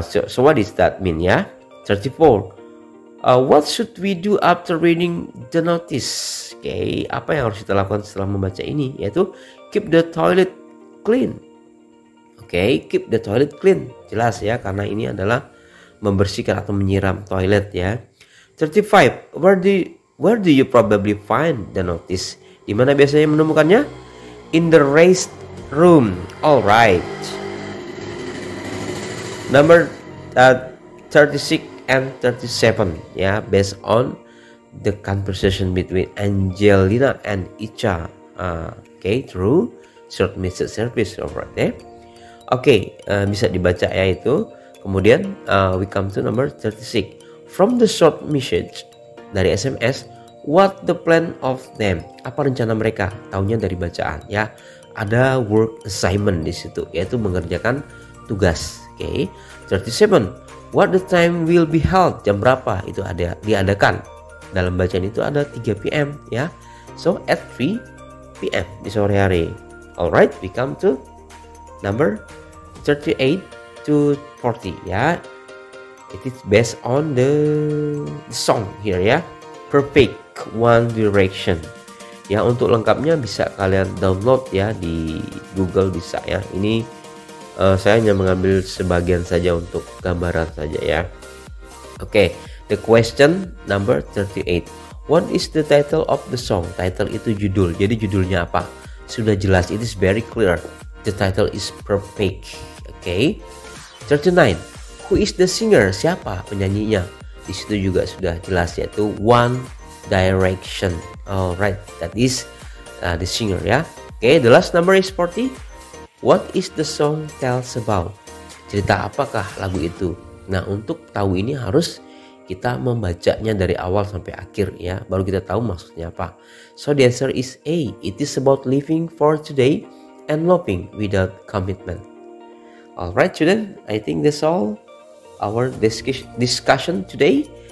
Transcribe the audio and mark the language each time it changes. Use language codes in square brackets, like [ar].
[en] So what does that mean ya? 34. What should we do after reading the notice? Okay. [id] Apa yang harus kita lakukan setelah membaca ini? Yaitu [en] keep the toilet clean. [id] Okay. [en] Keep the toilet clean. [id] Jelas ya, karena ini adalah membersihkan atau menyiram toilet ya. [en] 35. Where do you probably find the notice? [id] Di mana biasanya menemukannya? [en] In the rest room. Alright. Number 36 and 37 ya, based on the conversation between Angelina and Icha. Okay, through short message service. [id] Alright ya. Okay, bisa dibaca ya itu. Kemudian [en] we come to number 36. From the short message [id] dari SMS, [en] what the plan of them? [id] Apa rencana mereka? Taunya dari bacaan ya. Ada [en] work assignment [id] di situ, yaitu mengerjakan tugas. Oke. 37. [en] What the time will be held? [id] Jam berapa itu ada diadakan? Dalam bacaan itu ada 3 PM ya. [en] So at 3 PM [id] di sore hari. [en] Alright, we come to number 38 to 40 ya. It is based on the song here ya. Perfect One Direction. [id] Ya, untuk lengkapnya bisa kalian download ya di Google, bisa ya. Ini saya hanya mengambil sebagian saja untuk gambaran saja ya. [en] Oke, the question number 38. What is the title of the song? [id] Title itu judul. Jadi judulnya apa? Sudah jelas, [en] it is very clear. The title is Perfect. Oke. 39. Who is the singer? [id] Siapa penyanyinya? Di situ juga sudah jelas, yaitu One Direction. [en] Alright, that is the singer ya. Okay, the last number is 40. What is the song tells about? [id] cerita apakah lagu itu? Nah, untuk tahu ini harus kita membacanya dari awal sampai akhir ya, baru kita tahu maksudnya apa. [en] So the answer is A. It is about living for today and loving without commitment. Alright student, I think that's all our discussion today.